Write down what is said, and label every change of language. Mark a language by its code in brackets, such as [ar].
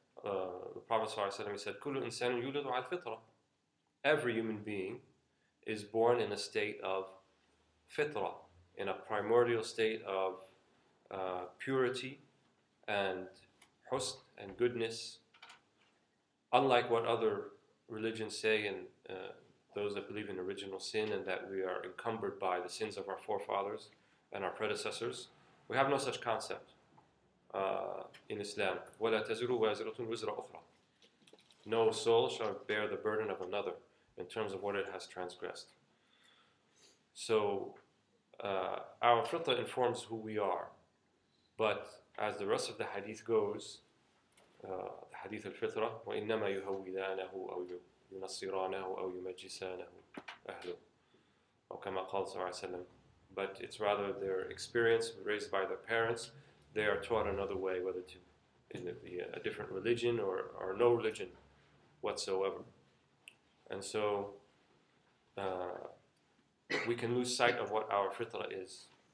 [en] The Prophet ﷺ said, [ar] "Kullu insan yuladu al fitra." [en] Every human being is born in a state of fitra, in a primordial state of purity and husn and goodness. Unlike what other religions say, and those that believe in original sin and that we are encumbered by the sins of our forefathers and our predecessors, we have no such concept. In Islam, [ar] وَلَا تَزِرُ وَازِرَةٌ وِزْرَ أُخْرَى. [en] No soul shall bear the burden of another in terms of what it has transgressed. So, our fitra informs who we are. But as the rest of the hadith goes, the hadith al-fitra, [ar] وَإِنَّمَا يُهَوِّدَانَهُ أَوْ يُنَصِّرَانَهُ أَوْ يُمَجِّسَانَهُ أَهْلُهُ أو كما قال صلى الله عليه وسلم. [en] But it's rather their experience raised by their parents. They are taught another way, whether to in a different religion or no religion whatsoever. And so we can lose sight of what our fitra is.